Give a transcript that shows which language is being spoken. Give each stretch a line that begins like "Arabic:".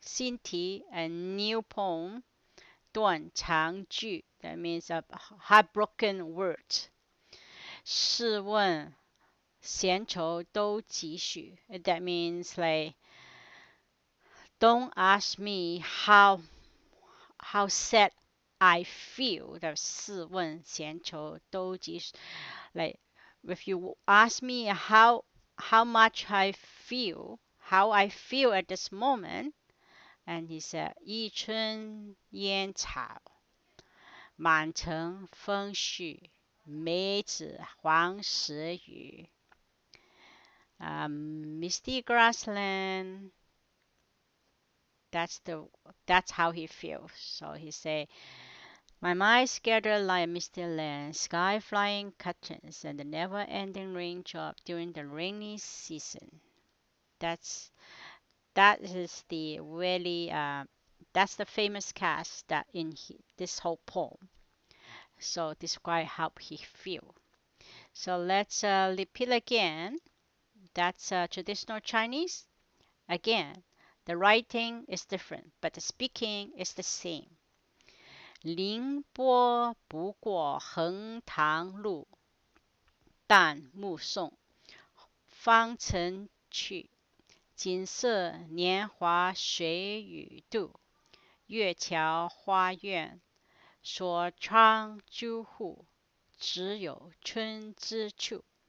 Chinese: 新题,
English: a new poem.
Chinese: 断肠句,
English: that means a heartbroken word.
Chinese: 试问闲愁都几许,
English: that means like don't ask me how sad I feel. That's
Chinese: 试问闲愁都几许.
English: Like if you ask me how much how I feel at this moment, and he said
Chinese: 一春烟草, 满城风絮, 梅子黄时雨,
English: misty grassland. That's how he feels. So he say, my mind scattered like a misty land, sky flying catkins, and the never-ending raindrop during the rainy season. That is the really that's the famous cast that in this whole poem. So describe how he feel. So let's repeat again. That's traditional Chinese. Again, the writing is different, but the speaking is the same.
Chinese: 凌波不过横塘路，但目送方尘去。锦瑟年华谁与度？月桥花苑，锁窗朱户，只有春之处。